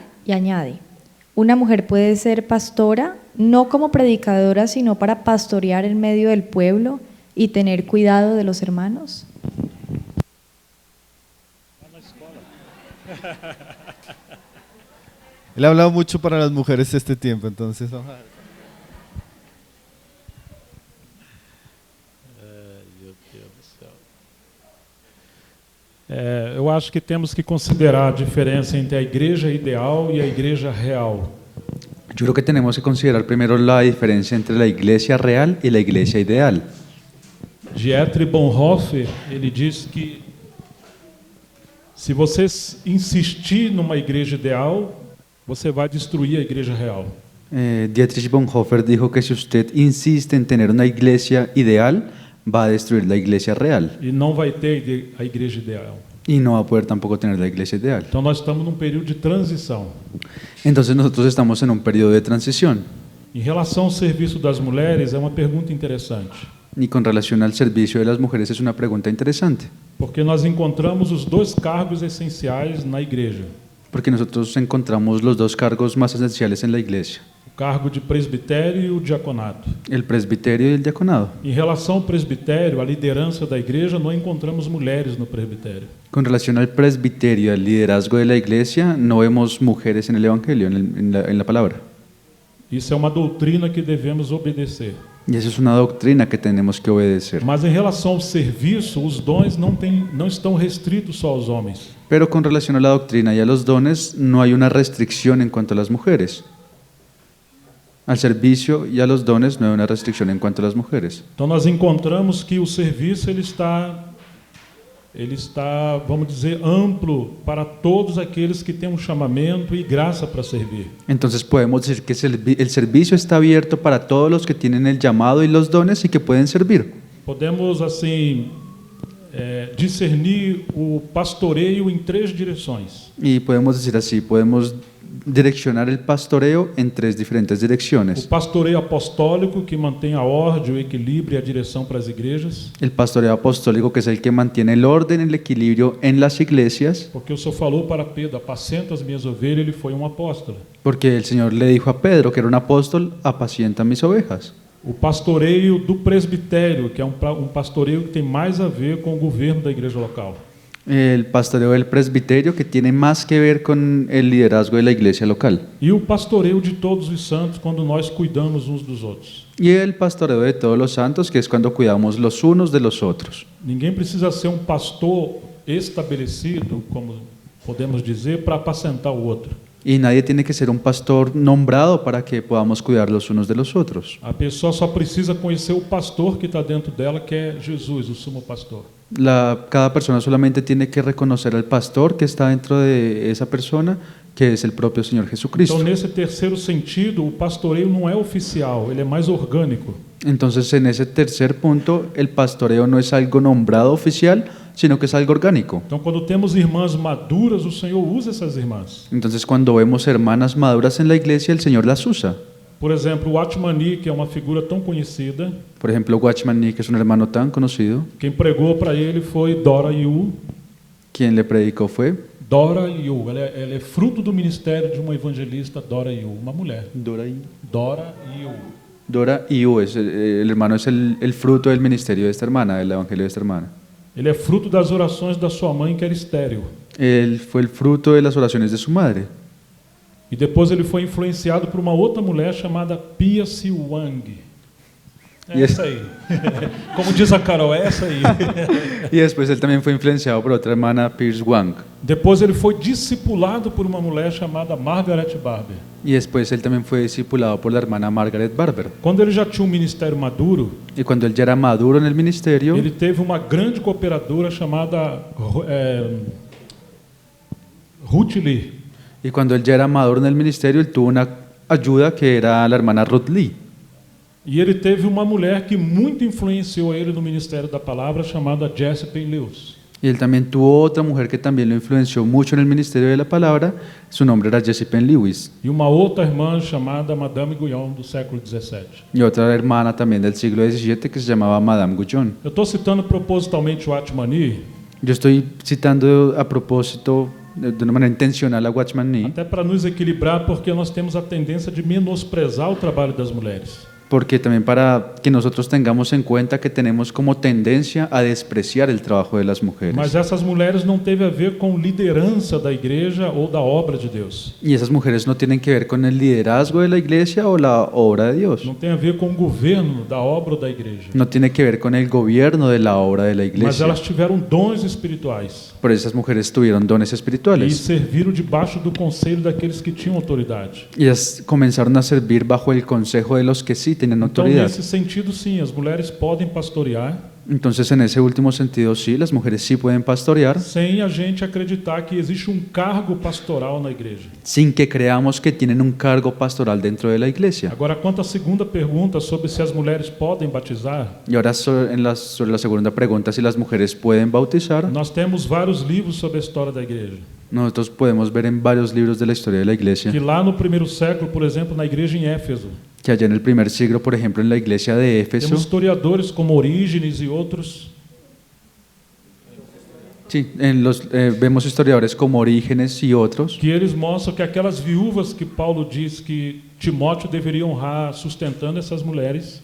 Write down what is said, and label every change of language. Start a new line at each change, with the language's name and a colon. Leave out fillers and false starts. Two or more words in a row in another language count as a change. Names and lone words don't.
Spanish: Y añade, ¿una mujer puede ser pastora, no como predicadora, sino para pastorear en medio del pueblo y tener cuidado de los hermanos? Él ha hablado mucho para las mujeres este tiempo, entonces vamos a ver.
Portuguese: Meu Deus do céu. Eu acho que temos que considerar a diferença entre a igreja ideal e a igreja real.
Spanish: Yo creo que tenemos que considerar primero la diferencia entre la iglesia real y la iglesia ideal.
Portuguese: Dietrich Bonhoeffer, ele diz que se você insistir numa igreja ideal, você vai destruir a igreja real.
Spanish: Dietrich Bonhoeffer dijo que si usted insiste en tener una iglesia ideal, va a destruir la iglesia real
Portuguese: E não vai ter a igreja ideal.
Spanish: y no va a poder tampoco tener la iglesia ideal.
Portuguese: Então nós estamos num período de transição.
Spanish: Entonces nosotros estamos en un periodo de transición.
Portuguese: Em relação ao serviço das mulheres, é uma pergunta interessante,
Spanish: Y con relación al servicio de las mujeres es una pregunta interesante,
Portuguese: porque nós encontramos os dois cargos essenciais na igreja:
Spanish: porque nosotros encontramos los dos cargos más esenciales en la iglesia,
Portuguese: o cargo de presbitério e o diaconato.
Spanish: el presbiterio y el diaconado.
Portuguese: Em relação ao presbitério, a liderança da igreja, não encontramos mulheres no presbitério.
Spanish: Con relación al presbiterio, al liderazgo de la iglesia, no vemos mujeres en el Evangelio, en la palabra.
Portuguese: Isso é uma doutrina que devemos obedecer.
Spanish: Y esa es una doctrina que tenemos que obedecer.
Portuguese: Mas em relação ao serviço, os dons não estão restritos só aos homens.
Spanish: Pero con relación a la doctrina y a los dones, no hay una restricción en cuanto a las mujeres. Al servicio y a los dones no hay una restricción en cuanto a las mujeres.
Portuguese: Então nós encontramos que o serviço ele está, vamos dizer, amplo para todos aqueles que têm um chamamento e graça para servir.
Spanish: Entonces podemos decir que el servicio está abierto para todos los que tienen el llamado y los dones y que pueden servir.
Portuguese: Podemos assim discernir o pastoreio em três direções.
Spanish: Y podemos decir así, podemos direccionar el pastoreo en tres diferentes
Portuguese: O
Spanish: direcciones.
Portuguese: pastoreio apostólico, que mantém a ordem, o equilíbrio e a direção para as igrejas,
Spanish: El pastoreo apostólico, que es el que mantiene el orden, el equilibrio en las iglesias,
Portuguese: porque o Senhor falou para Pedro: apacenta as minhas ovelhas, ele foi apóstolo.
Spanish: porque el Señor le dijo a Pedro, que era un apóstol, apacienta mis ovejas.
Portuguese: O pastoreio do presbitério, que é um pastoreio que tem mais a ver com o governo da igreja local.
Spanish: El pastoreo del presbiterio, que tiene más que ver con el liderazgo de la iglesia local.
Portuguese: E o pastoreio de todos os santos, quando nós cuidamos uns dos outros.
Spanish: Y el pastoreo de todos los santos, que es cuando cuidamos los unos de los otros.
Portuguese: Ninguém precisa ser um pastor estabelecido, como podemos dizer, para apacentar o outro.
Spanish: Y nadie tiene que ser un pastor nombrado para que podamos cuidar los unos de los otros.
Portuguese: A pessoa só precisa conhecer o pastor que está dentro dela, que é Jesus, o sumo pastor.
Spanish: Cada persona solamente tiene que reconocer al pastor que está dentro de esa persona, que es el propio Señor Jesucristo.
Portuguese: Então, nesse terceiro sentido, o pastoreio não é oficial, ele é mais orgânico.
Spanish: Entonces, en ese tercer punto, el pastoreo no es algo nombrado oficial, sino que es algo orgánico.
Portuguese: Então, quando temos irmãs maduras, o Senhor usa essas irmãs.
Spanish: Entonces, cuando vemos hermanas maduras en la iglesia, el Señor las usa.
Portuguese: Por exemplo, o Atmani, que é uma figura tão conhecida,
Spanish: Por ejemplo, Watchman Nee, que es un hermano tan conocido,
Portuguese: quem pregou para ele foi Dora Yu.
Spanish: quien le predicó fue
Portuguese: Dora Yu, ela é fruto do ministério de uma evangelista, Dora Yu, uma mulher.
Spanish: Dora Yu. Dora Yu. El hermano es el fruto del ministerio de esta hermana, del evangelio de esta hermana.
Portuguese: Ele é fruto das orações da sua mãe, que era estéril.
Spanish: Él fue el fruto de las oraciones de su madre.
Portuguese: E depois ele foi influenciado por uma outra mulher chamada Pia Siwang. É essa aí. Como diz a Carol, é essa aí.
Spanish: Y después él también fue influenciado por otra hermana, Pierce Wang.
Portuguese: Depois ele foi discipulado por uma mulher chamada Margaret Barber.
Spanish: Y después él también fue discipulado por la hermana Margaret Barber.
Portuguese: Quando ele já tinha um ministério maduro,
Spanish: Y cuando él ya era maduro en el ministerio,
Portuguese: ele teve uma grande cooperadora chamada Ruth Lee.
Spanish: y cuando él ya era maduro en el ministerio, él tuvo una ayuda que era la hermana Ruth Lee.
Portuguese: E ele teve uma mulher que muito influenciou ele no ministério da palavra, chamada Jessie Payne Lewis.
Spanish: Y él también tuvo otra mujer que también lo influenció mucho en el ministerio de la palabra. Su nombre era Jessie Penn Lewis.
Portuguese: E uma outra irmã chamada Madame Guyon, do século XVII.
Spanish: Y otra hermana también del siglo XVII que se llamaba Madame Guyon.
Portuguese: Eu estou citando propositalmente o Atmani,
Spanish: Yo estoy citando a propósito, de una manera intencional, a Watchman Nee,
Portuguese: até para nos equilibrar, porque nós temos a tendência de menosprezar o trabalho das mulheres.
Spanish: porque también para que nosotros tengamos en cuenta que tenemos como tendencia a despreciar el trabajo de las mujeres.
Portuguese: Mas essas mulheres não teve a ver com liderança da igreja ou da obra de Deus.
Spanish: Y esas mujeres no tienen que ver con el liderazgo de la iglesia o la obra de Dios.
Portuguese: Não tem a ver com o governo da obra ou da igreja.
Spanish: No tiene que ver con el gobierno de la obra de la
Portuguese: Mas
Spanish: iglesia.
Portuguese: elas tiveram dons espirituais
Spanish: Pero esas mujeres tuvieron dones
Portuguese: e
Spanish: espirituales.
Portuguese: serviram debaixo do conselho daqueles que tinham autoridade.
Spanish: Y ellas comenzaron a servir bajo el consejo de los que sí tenían
Portuguese: Então,
Spanish: autoridad.
Portuguese: nesse sentido, sim, as mulheres podem pastorear
Spanish: Entonces, en ese último sentido, sí, las mujeres sí pueden pastorear,
Portuguese: sem a gente acreditar que existe um cargo pastoral na igreja.
Spanish: sin que creamos que tienen un cargo pastoral dentro de la iglesia.
Portuguese: Agora, quanto à segunda pergunta sobre se as mulheres podem batizar,
Spanish: Y ahora sobre la segunda pregunta, si las mujeres pueden bautizar,
Portuguese: nós temos vários livros sobre a história da igreja.
Spanish: nosotros podemos ver en varios libros de la historia de la iglesia
Portuguese: Que lá no primeiro século, por exemplo, na igreja em Éfeso,
Spanish: que allá en el primer siglo, por ejemplo, en la iglesia de Éfeso,
Portuguese: temos historiadores como Orígenes e outros
Spanish: sí, vemos historiadores como Orígenes y otros,
Portuguese: que eles mostram que aquelas viúvas que Paulo diz que Timóteo deveria honrar sustentando essas mulheres,